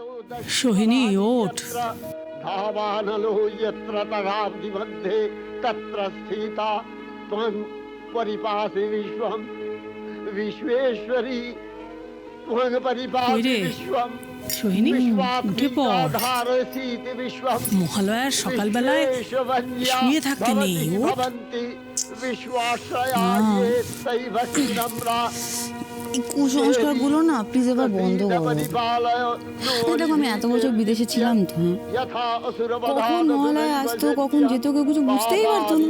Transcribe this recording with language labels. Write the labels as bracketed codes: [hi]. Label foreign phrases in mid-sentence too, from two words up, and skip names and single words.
[bn] সোহিনী, ওঠ। [sa] धावानलो यत्र तदाब्धि मध्ये तत्र स्थिता त्वं परिपासि विश्वं विश्वेश्वरी त्वं परिपासि विश्वं [bn] সোহিনী, উঠে পড়। [sa] ধারসীতি বিশ্বম [bn] মহালয়ার সকালবেলায় শুয়ে থাকতে নেই। ওঠ। এই কুসংস্কারগুলো না প্লিজ এবার বন্ধ করো। দেখো আমি এত বছর বিদেশে ছিলাম তো, কখন মহালয়া আসতো কখন যেত কেউ কিছু বুঝতেই পারতো না।